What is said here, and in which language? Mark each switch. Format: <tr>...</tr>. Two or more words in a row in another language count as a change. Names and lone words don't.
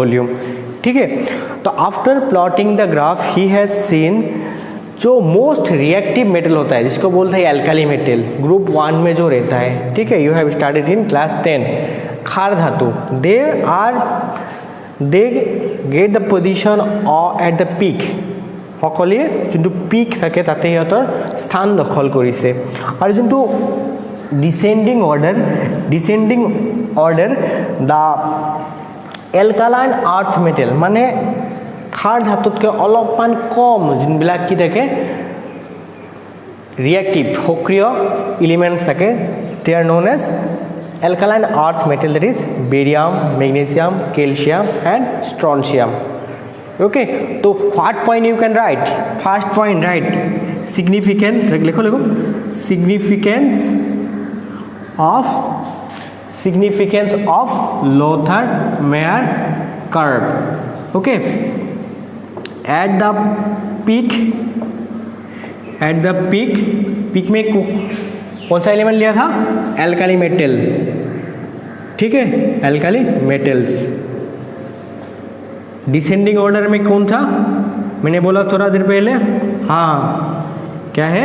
<hi>ठीक है, तो</hi> <en>after plotting the graph he has seen जो most reactive metal</en> <hi>होता है जिसको बोलते हैं</hi> <en>alkali metal,</en> <hi>ग्रुप 1 में जो रहता है, ठीक है,</hi> <en>you have started in class 10,</en> <hi>क्षार धातु,</hi> <en>they get the position at the peak,</en> <as>সকলে যোনটো পিক থাকে তাতে সিহঁতৰ স্থান দখল কৰিছে। আৰু যোনটো</as> <en>descending order the alkaline earth metal,</en> <as>মানে ক্ষাৰ ধাতুতকৈ অলপমান কম যোনবিলাক কি থাকে ৰিয়েক্টিভ সক্ৰিয় এলিমেন্টস থাকে,</as> <en>they are known as alkaline earth metal, that is barium, magnesium, calcium and strontium. Okay, so what point you can write? First point, write significant, लिखो significance of Lothar-Meyer curve. Okay, at the peak</en> <hi>में कौन सा एलिमेंट लिया था?</hi> <en>alkali metal,</en> <hi>ठीक है,</hi> <en>alkali metals. descending order</en> <hi>में कौन था? मैंने बोला थोड़ा देर पहले, हाँ, क्या है?</hi>